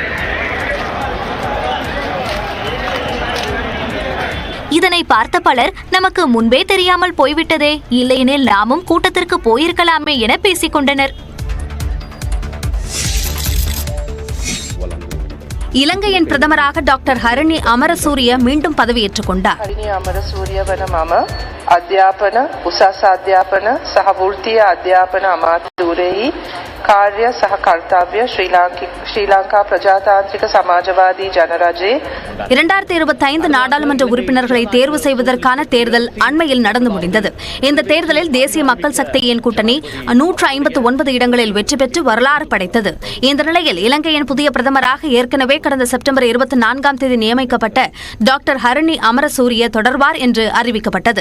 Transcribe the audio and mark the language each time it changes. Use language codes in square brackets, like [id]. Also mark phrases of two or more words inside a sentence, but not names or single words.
[ta] இதனை பார்த்த பலர் நமக்கு முன்பே தெரியாமல் போய்விட்டதே, இல்லையெனில் நாமும் கூட்டத்திற்கு போயிருக்கலாமே என பேசிக் கொண்டனர். இலங்கையின் பிரதமராக டாக்டர் ஹரணி அமரசூரிய மீண்டும் பதவியேற்றுக் கொண்டார். [si] අධ්‍යාපන උසස් අධ්‍යාපන සහ වෘත්තීය අධ්‍යාපන අමාත්‍යවරයෙහි කාර්ය සහ කර්තව්‍ය ශ්‍රී ලංකා ප්‍රජාතාන්ත්‍රික සමාජවාදී ජනරජයේ [ta] 2025 நாடாளுமன்ற உறுப்பினர்களை தேர்வு செய்வதற்கான தேர்தல் அண்மையில் நடந்து முடிந்தது. இந்த தேர்தலில் தேசிய மக்கள் சக்தியின் கூட்டணி 159 இடங்களில் வெற்றி பெற்று வரலாறு படைத்தது. இந்த நிலையில் இலங்கையின் புதிய பிரதமராக ஏற்கனவே கடந்த செப்டம்பர் 24ஆம் தேதி நியமிக்கப்பட்ட டாக்டர் ஹரணி அமரசூரிய தொடர்வார் என்று அறிவிக்கப்பட்டது.